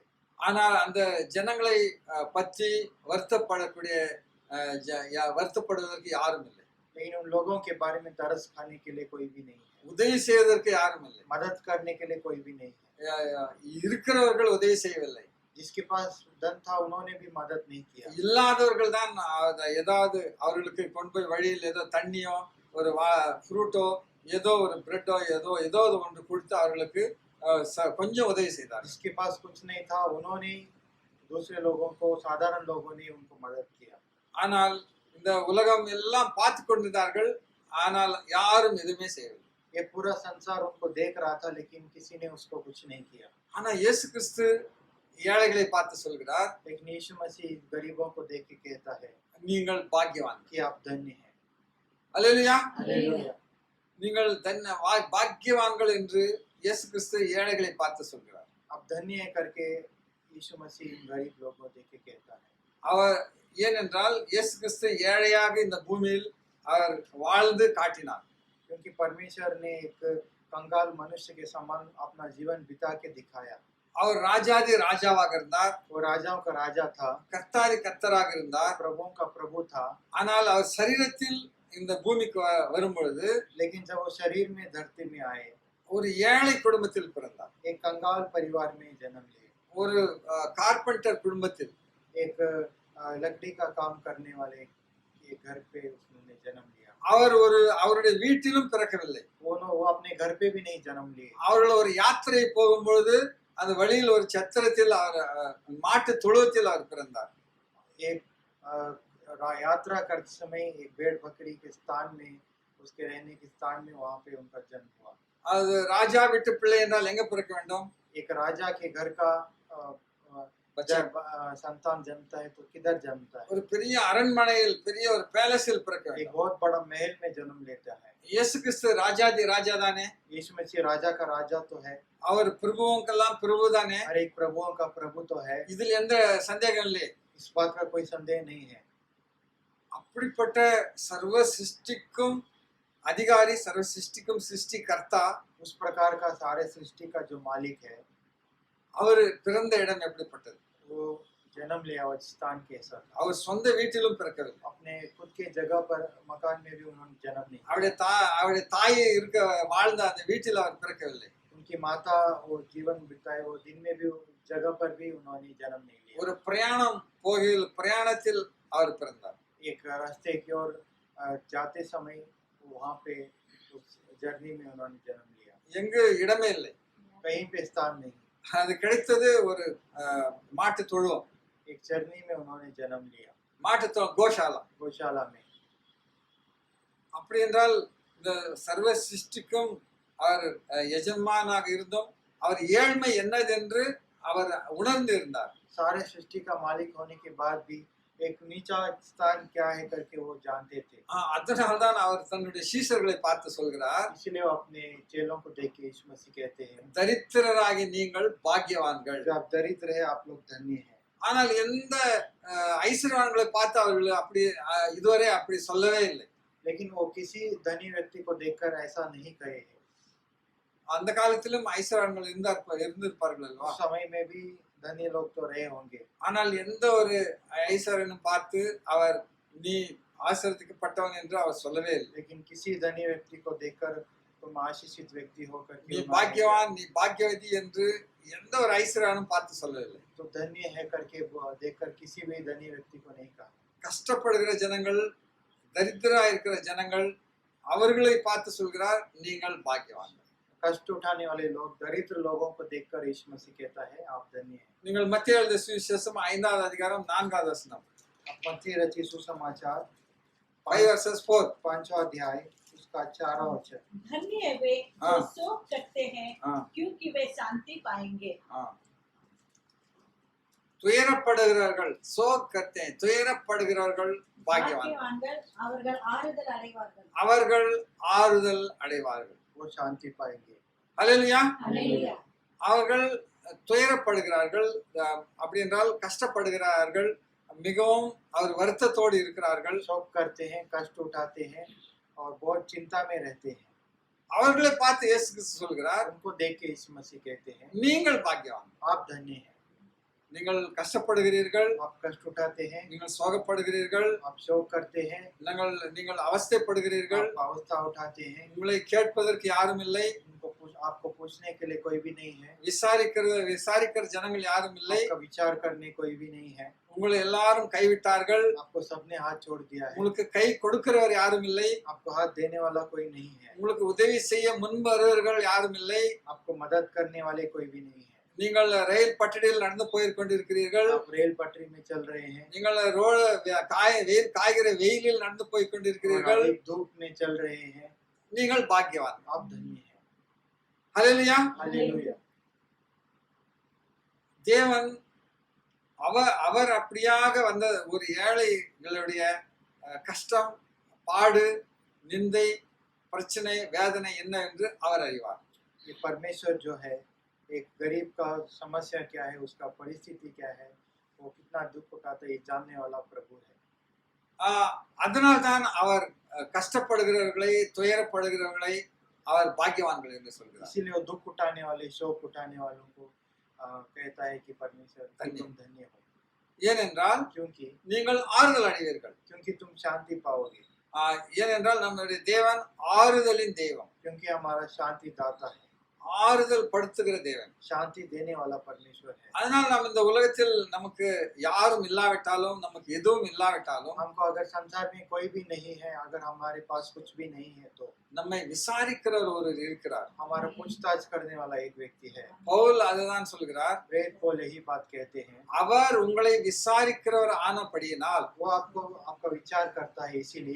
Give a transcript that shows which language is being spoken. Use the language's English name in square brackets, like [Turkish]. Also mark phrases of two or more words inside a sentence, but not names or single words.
[Tamil] ஆனால் அந்த ஜனங்களை பற்றி வருத்தப்படுவதற்கு யாரும் இல்லை. [Hindi] लेकिन उन लोगों के बारे में तरस खाने के लिए कोई भी नहीं है। [Tamil] உதவி செய்வதற்கு யாரும் இல்லை. [Hindi] मदद करने के लिए कोई भी नहीं है। [Tamil] இருக்கிறவர்கள் உதவி செய்யவில்லை. [Hindi] जिसके पास धन था उन्होंने भी मदद नहीं किया। [Tamil] இல்லாதவர்கள் தான் ஏதாவது அவர்களுக்கு கொண்டு போய் வழியில் ஏதோ தண்ணியோ ஒரு ஃப்ரூட்டோ ஏதோ ஒரு பிரெட்டோ ஏதோ ஒன்று கொடுத்து அவர்களுக்கு கொஞ்சம் உதவி செய்தார். [Hindi] जिसके पास कुछ नहीं था उन्होंने दूसरे लोगों को, साधारण लोगों ने उनको मदद किया। [Tamil] ஆனால் இந்த உலகம் எல்லாம் பார்த்து கொண்டிருந்தார்கள், ஆனால் யாரும் எதுவுமே செய்யவில்லை. [Hindi] ये पूरा संसार उनको देख रहा था लेकिन किसी ने उसको कुछ नहीं किया। [Tamil] ஆனா இயேசு கிறிஸ்து ஏழைகளை பார்த்து சொல்கிறார், [Hindi] लेकिन यीशु मसीह गरीबों को देख के कहता है [Tamil] நீங்கள் பாக்கியவான், [Hindi] कि आप धन्य हैं। [Tamil] அல்லேலூயா. [Hindi] हालेलुया। [Tamil] நீங்கள் பாக்கியவான்கள் என்று இயேசு கிறிஸ்து ஏழைகளை பார்த்து சொல்கிறார். [Hindi] आप धन्य है करके यीशु मसीह गरीब लोगों को देख के कहता है। [Tamil] அவர் ஏனென்றால் இயேசு கிறிஸ்து ஏழையாக இந்த பூமியில் அவர் வாழ்ந்து காட்டினார். [Hindi] क्योंकि परमेश्वर ने एक कंगाल मनुष्य के समान अपना जीवन बिता के दिखाया। [Tamil] அவர் ராஜாதி ராஜாவாக இருந்தார். [Hindi] वो राजाओं का राजा था, [Tamil] கர்த்தாதி கர்த்தராக இருந்தார். [Hindi] प्रभुओं का प्रभु था। [Tamil] ஆனால் அவர் சரீரத்தில் இந்த பூமிக்கு வரும் பொழுது [Hindi] लेकिन जब वो शरीर में धरती में आए, [Tamil] ஒரு ஏழை குடும்பத்தில் பிறந்தார். [Hindi] एक कंगाल परिवार में जन्म लिए, [Tamil] ஒரு கார்பெண்டர் குடும்பத்தில். [Hindi] एक लकड़ी का काम करने वाले एक घर पे उसने जन्म लिया। [Tamil] அவர் அவருடைய வீட்டிலும் பிறக்கவில்லை. [Hindi] वो अपने घर पे भी नहीं जन्म लिए। [Tamil] அவர்கள் ஒரு யாத்திரை போகும்பொழுது அந்த வழியில் ஒரு சத்திரத்தில் அவர் மாட்டு தொழுவத்தில் அவர் பிறந்தார். [Hindi] एक यात्रा करते समय एक भेड़ बकरी के स्थान में, उसके रहने के स्थान में, वहां पे उनका जन्म हुआ। [Tamil] அது ராஜா வீட்டு பிள்ளை என்றால் எங்க பிறக்க வேண்டும்? [Hindi] एक राजा के घर का बच्चा जब संतान जन्मता है तो किधर जन्मता है? [Tamil] ஒரு பெரிய அரண்மனையில் பெரிய ஒரு பேலஸில் பிறக்க [Hindi] एक [Tamil] வேண்டும். [Hindi] बहुत बड़ा महल में जन्म लेता है। [Tamil] இயேசு கிறிஸ்து ராஜாதி ராஜா தானே? [Hindi] यीशु मसीह राजा का राजा तो है, [Tamil] அவர் பிரபுவுக்கெல்லாம் பிரபு தானே? [Hindi] हर एक प्रभुओं का प्रभु तो है, [Tamil] இதில் எந்த சந்தேகம் இல்லை. [Hindi] इस बात का कोई संदेह नहीं है। [Tamil] அப்படிப்பட்ட சர்வ சிருஷ்டிக்கும் அதிகாரி, சர்வ சிருஷ்டிக்கும் சிருஷ்டிகர்த்தா, [Hindi] उस प्रकार का सारे सृष्टि का जो मालिक है, [Tamil] அவர் பிறந்த இடம் எப்படிப்பட்டது? [Hindi] वो जन्म लिया वो स्थान कैसा था? [Tamil] அவர் சொந்த வீட்டிலும் பிறக்கவில்லை. [Hindi] अपने खुद के जगह पर मकान में भी उन्होंने जन्म नहीं लिया। [Tamil] அவருடைய தாய் இருக்க வாழ்ந்த அந்த வீட்டில் அவர் பிறக்கவில்லை. [Hindi] उनकी माता वो जीवन बिताए वो दिन में भी उस जगह पर भी उन्होंने जन्म नहीं लिया। [Tamil] ஒரு பிரயாணத்தில் அவர் பிறந்தார். [Hindi] एक रास्ते की ओर जाते समय वहाँ पे उस जर्नी में उन्होंने जन्म लिया। [Tamil] எங்கு இடமே இல்லை. [Hindi] कहीं पे स्थान नहीं, [Tamil] அது கிடைத்தது ஒரு மாட்டு தொழுவம். [Hindi] एक जर्नी में उन्होंने जन्म लिया, [Tamil] மாட்டு தொழுவம், கோஷாலா. [Hindi] गौशाला में। [Tamil] அப்படி என்றால் இந்த சர்வ சிருஷ்டிக்கும் அவர் எஜமானாக இருந்தும் அவர் ஏழ்மை என்னதென்று அவர் உணர்ந்து இருந்தார். [Hindi] सारे सृष्टि का मालिक होने के बाद भी एक नीचा स्थान क्या है करके वो जानते थे। [Tamil] அதனால்தான் அவர் தன்னுடைய சீஷர்களை பார்த்து சொல்கிறார், [Hindi] इसलिए वो अपने चेलों को देख के यीशु मसीह कहते हैं, [Tamil] தரித்திரராகி நீங்கள் பாக்கியவான்கள். [Hindi] जो आप दरिद्र है आप लोग धन्य हैं। [Tamil] ஆனால் எந்த ஐஸ்வர்யவான்களை பார்த்து அவர்கள் அப்படி இதுவரை அப்படி சொல்லவே இல்லை. [Hindi] लेकिन वो किसी धनी व्यक्ति को देखकर ऐसा नहीं कहे हैं। [Tamil] அந்த காலத்திலும் ஐஸ்வர்யவான்கள் இருந்திருப்பார்கள் அல்லவா? [Hindi] उस समय में भी धनी लोग तो रहे होंगे, [Tamil] ஆனால் எந்த ஒரு ஐஸ்வர்யனும் பார்த்து அவர் நீ ஆசீர்வதிக்கப்பட்டவன் என்று அவர் சொல்லவே இல்லை. [Hindi] लेकिन किसी धनी व्यक्ति को देखकर तुम आशीषित व्यक्ति हो करके [Tamil] நீ [Hindi] उन्होंने [Tamil] பாக்கியவான், நீ பாக்கியவதி என்று எந்த ஒரு ஐஸ்வர்யனும் பார்த்து சொல்லவில்லை. [Hindi] तो धन्य है करके देखकर किसी भी धनी व्यक्ति को नहीं कहा। [Tamil] கஷ்டப்படுகிற ஜனங்கள், தரித்திரா இருக்கிற ஜனங்கள், அவர்களை பார்த்து சொல்கிறார் நீங்கள் பாக்கியவான். [Hindi] कष्ट उठाने वाले लोग, दरिद्र लोगों को देखकर यीशु मसीह कहता है आप धन्य हैं। [Tamil] நீங்கள் மத்திய எழுதிய சுவிசேஷம் 5வது அதிகாரம் 4வது வசனம், [Hindi] मत्ती रचित सुसमाचार 5:4. 5वां अध्याय उसका 4वां वचन। धन्य है वे जो हाँ। शोक करते हैं, हाँ। क्योंकि वे शांति पाएंगे। [Tamil] துயரப்படுகிறார்கள், [Hindi] शोक करते, [Tamil] துயரப்படுகிறவர்கள் பாக்கியவான், பாக்கியவான்கள் அவர்கள் ஆறுதல் அடைவார்கள். அவர்கள் ஆறுதல் அடைவார்கள். [Hindi] वो शांति पाएंगे। [Tamil] அல்லேலூயா. அல்லேலூயா. அவர்கள் துயரப்படுகிறார்கள், அப்படி என்றால் கஷ்டப்படுகிறார்கள், மிகவும் அவர் வருத்தத்தோடு இருக்கிறார்கள். [Hindi] शोक करते हैं, कष्ट उठाते हैं और बहुत चिंता में रहते हैं। [Tamil] அவர்களை பார்த்து இயேசு கிறிஸ்து சொல்கிறார், [Hindi] उनको देख के यीशु मसीह कहते हैं [Tamil] நீங்கள் பாக்கியவான். [Hindi] आप धन्य हैं। [Tamil] நீங்கள் கஷ்டப்படுகிறீர்கள், [Hindi] आप कष्ट उठाते हैं, [Tamil] நீங்கள் சோகப்படுகிறீர்கள், [Hindi] आप शोक करते हैं, [Tamil] நீங்கள் அவஸ்தைப்படுகிறீர்கள், [Hindi] आप अवस्था उठाते हैं, [Tamil] உங்களை கேட்பதற்கு யாரும் இல்லை, [Hindi] आपको पूछने के लिए कोई भी नहीं है, [Tamil] விசாரிக்கிற ஜனங்கள் யாரும் இல்லை, [Hindi] आपका विचार करने कोई भी नहीं है, [Tamil] உங்களை எல்லாரும் கைவிட்டார்கள், [Hindi] आपको सबने हाथ छोड़ दिया है, [Tamil] உங்களுக்கு கை கொடுக்கிறவர் யாரும் இல்லை, [Hindi] आपको हाथ देने वाला कोई नहीं है, [Tamil] உங்களுக்கு உதவி செய்ய முன் வருவர்கள் யாரும் இல்லை, [Hindi] आपको मदद करने वाले कोई भी नहीं है। [Tamil] நீங்கள் ரயில் பட்டடியில் நடந்து போய்கொண்டிருக்கிறீர்கள், [Hindi] आप रेल पटरी में चल रहे हैं, [Tamil] நீங்கள் காய்கிற வெயிலில் நடந்து போய்கொண்டிருக்கிறீர்கள், [Hindi] और धूप में चल रहे हैं, [Tamil] நீங்கள் பாக்கியவான். [Hindi] आप धन्य हैं। [Tamil] ஹல்லேலூயா. [Hindi] हालेलुया। [Tamil] தேவன் அவர் அப்படியாக வந்த ஒரு ஏழைகளுடைய கஷ்டம், பாடு, நிந்தை, பிரச்சனை, வேதனை என்ன என்று அவர் அறிவார். [Hindi] ये परमेश्वर जो है एक गरीब का समस्या क्या है, उसका परिस्थिति क्या है, वो कितना दुख उठाता है, ये जानने वाला प्रभु है। [Tamil] அதனால்தான் அவர் கஷ்டப்படுகிறவர்களை, துயரப்படுகிறவர்களை அவர் பாக்கியவான்கள் என்று சொல்கிறார். [Hindi] इसीलिए वो दुख उठाने वाले, शोक उठाने वालों को कहता है कि परमेश्वर तुम धन्य हो। [Tamil] ஏனென்றால் [Hindi] क्योंकि [Tamil] நீங்கள் ஆறுதல் அடைவீர்கள். [Hindi] क्योंकि तुम शांति पाओगे। [Tamil] ஏனென்றால் நம்முடைய தேவன் ஆறுதலின் தெய்வம், [Hindi] क्योंकि हमारा शांति दाता है, [Tamil] ஆறுதல் படுத்துகிற தேவன். [Hindi] शांति देने वाला परमेश्वर है। [Tamil] அதனால் நாம் இந்த உலகத்தில் நமக்கு யாரும் இல்லாவிட்டாலும், நமக்கு எதுவும் இல்லாவிட்டாலும், [Hindi] हमको अगर संसार में कोई भी नहीं है, अगर हमारे पास कुछ भी नहीं है, तो [Tamil] நம்மை விசாரிக்கிறவர் ஒருவர் இருக்கிறார். [Hindi] हमारा पूछताछ करने वाला एक व्यक्ति है। [Tamil] பவுல் அதுதான் சொல்கிறார். [Hindi] प्रेरित पौल यही बात कहते हैं, [Tamil] அவர் உங்களை விசாரிக்கிறவர் ஆனபடியினால், [Hindi] वो आपको आपका विचार करता है, इसीलिए